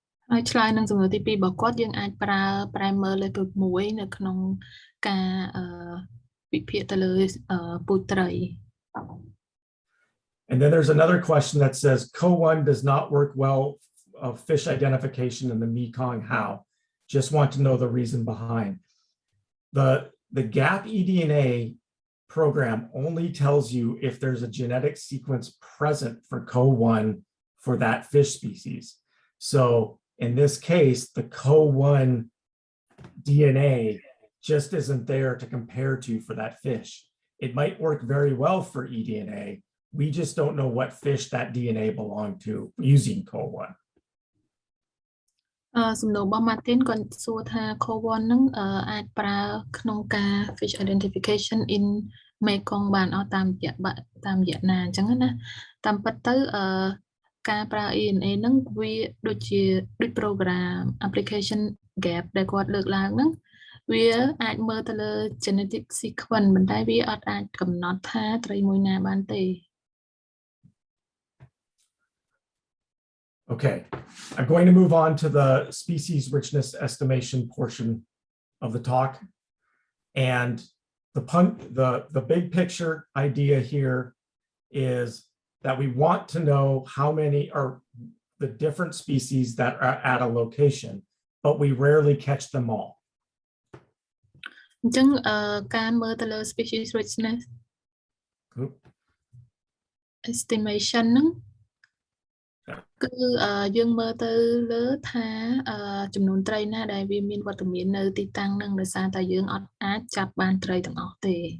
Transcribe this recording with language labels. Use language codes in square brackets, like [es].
[km] ហើយឆ្លើយនឹងសំណួរទី2របស់គាត់យើងអាចប្រើ primer level 1នៅក្នុងការវិភាគទៅលើពូជត្រី [en] And then there's another question that says CO1 does not work well of fish identification in the Mekong. How? Just want to know the reason behind. The GAP eDNA program only tells you if there's a genetic sequence present for CO1 for that fish species. So in this case, the CO1 DNA just isn't there to compare to for that fish. It might work very well for eDNA. We just don't know what fish that DNA belonged to using CO1. [km] សំណួររបស់ Martin គាត់សួរថា CO1 នឹងអាចប្រើក្នុងការ [en] fish identification in Mekong [km] បានអត់តាមរយៈណាអញ្ចឹងណាតាមពិតទៅការប្រើ eDNA នឹងវាដូចជាដូច program application gap ដែលគាត់លើកឡើងហ្នឹងវាអាចមើលទៅលើ genetic sequence ប៉ុន្តែវាអត់អាចកំណត់ថាត្រីមួយណាបានទេ [en] Okay, I'm going to move on to the species richness estimation portion of the talk. And the big picture idea here is that we want to know how many are the different species that are at a location, but we rarely catch them all. [km] អញ្ចឹងការមើលទៅលើ species richness estimation ហ្នឹងគឺយើងមើលទៅលើថាចំនួនត្រីណាដែលវាមានវត្តមាននៅទីតាំងហ្នឹងដោយសារតែយើងអត់អាចចាប់បានត្រីទាំងអស់ទេ